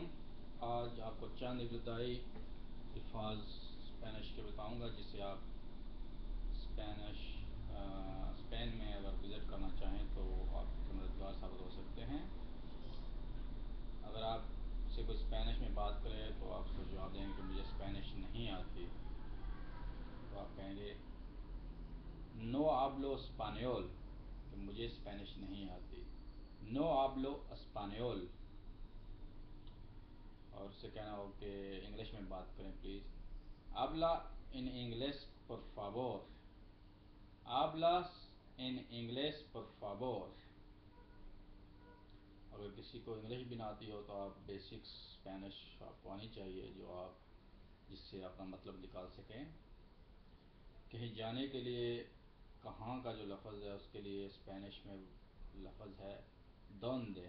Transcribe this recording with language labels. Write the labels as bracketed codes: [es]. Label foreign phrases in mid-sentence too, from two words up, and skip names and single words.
[hi] आज आपको चंद इब्तदाई अल्फाज स्पेनिश के बताऊंगा जिससे आप स्पेन में अगर विज़िट करना चाहें तो आपके मददगार साबित हो सकते हैं। अगर आपसे कोई स्पेनिश में बात करे तो आप उसको जवाब देंगे कि मुझे स्पेनिश नहीं आती, तो आप कहेंगे [es] no hablo español, [hi] कि मुझे स्पेनिश नहीं आती। [es] no hablo español. [hi] और उससे कहना हो कि इंग्लिश में बात करें प्लीज़, [es] habla en inglés por favor। hablas en inglés por favor। [hi] अगर किसी को इंग्लिश भी ना आती हो तो आप बेसिक स्पेनिश आपको आनी चाहिए, जो आप जिससे अपना मतलब निकाल सकें। कहीं जाने के लिए कहाँ का जो लफ्ज़ है उसके लिए स्पेनिश में लफ्ज़ है डोंडे।